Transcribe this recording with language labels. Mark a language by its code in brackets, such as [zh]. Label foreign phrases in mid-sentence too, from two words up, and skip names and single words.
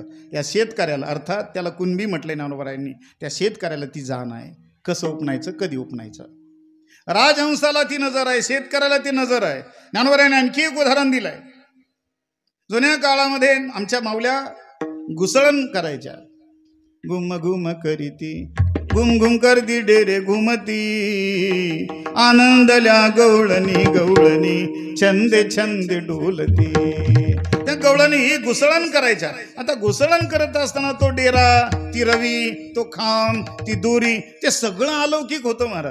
[mr] या शेतकऱ्याला, अर्थात त्याला कुणबी म्हटलंय ज्ञानोबारायांनी, त्या शेतकऱ्याला ती जाण आहे, कसं उपणायचं, कधी उपणायचं. राजहंसाला ती नजर आहे, शेतकऱ्याला ती नजर आहे. ज्ञानोबारायांनी आणखी एक उदाहरण दिलंय. जुन्या काळामध्ये आमच्या माऊल्या घुसळण करायच्या. घुम घुम करीती, घुम घुम करती डेरे घुमती, आनंदल्या गवळणी गवळणी, छंदे छंदे डोलती. त्या गवळणी ही घुसळण करायच्या. आता घुसळण करत असताना तो डेरा, ती रवी, तो खांब, ती दोरी, ते सगळं अलौकिक होतं महाराज.